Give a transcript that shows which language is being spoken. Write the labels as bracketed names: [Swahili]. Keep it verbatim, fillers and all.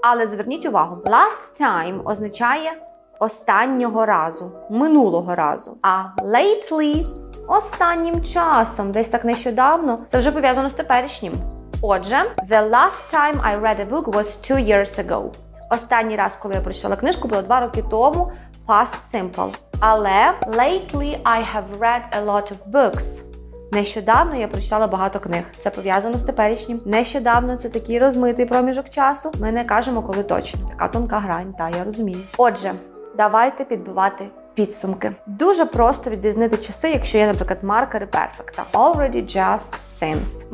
[Ukrainian] Але зверніть увагу, last time означає останнього разу, минулого разу. А lately – останнім часом, десь так нещодавно, це вже пов'язано з теперішнім. Отже, [English] the last time I read a book was two years ago. [Ukrainian] Останній раз, коли я прочитала книжку, було два роки тому, past simple. [English] Але lately I have read a lot of books. [Ukrainian] Нещодавно я прочитала багато книг. Це пов'язано з теперішнім. Нещодавно це такий розмитий проміжок часу. Ми не кажемо, коли точно. Така тонка грань, та я розумію. Отже, давайте підбивати підсумки. Дуже просто відрізнити часи, якщо є, наприклад, маркери перфекта. [English] Already, just, since.